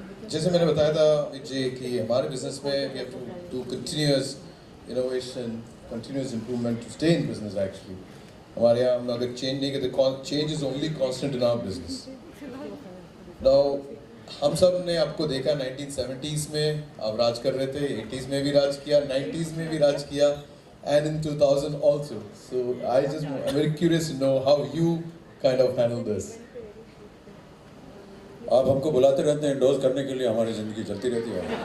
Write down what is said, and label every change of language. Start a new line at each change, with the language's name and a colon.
Hindi: जैसे मैंने बताया था विजय कि हमारे business में
English: we have to do continuous innovation, continuous improvement to stay in business actually.
Hindi: हमारे यहाँ हम अगर change नहीं करते,
English: change is only constant in our business.
Hindi: Now हम सब ने आपको देखा 1970s में आप राज कर रहे थे, 80s में भी राज किया, 90s में भी राज किया,
English: and in 2000 also. So I'm very curious to know how you kind of handle this.
Hindi: आप हमको बुलाते रहते हैं इंडोर्स करने के लिए, हमारी जिंदगी चलती रहती है.